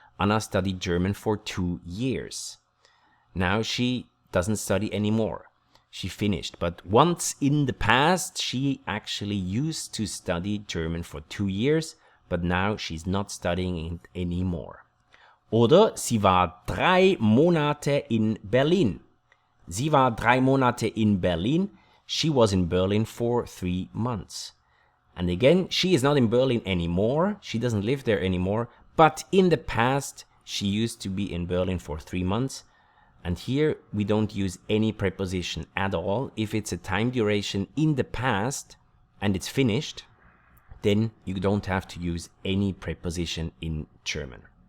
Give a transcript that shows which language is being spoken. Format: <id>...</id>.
<en>Anna studied German for 2 years. Now she doesn't study anymore. She finished. But once in the past, she actually used to study German for 2 years, but now she's not studying it anymore.</en> <de>Oder sie war 3 Monate in Berlin. Sie war 3 Monate in Berlin.</de> <en>She was in Berlin for 3 months. And again, she is not in Berlin anymore. She doesn't live there anymore. But in the past, she used to be in Berlin for 3 months. And here, we don't use any preposition at all. If it's a time duration in the past and it's finished, then you don't have to use any preposition in German.</en>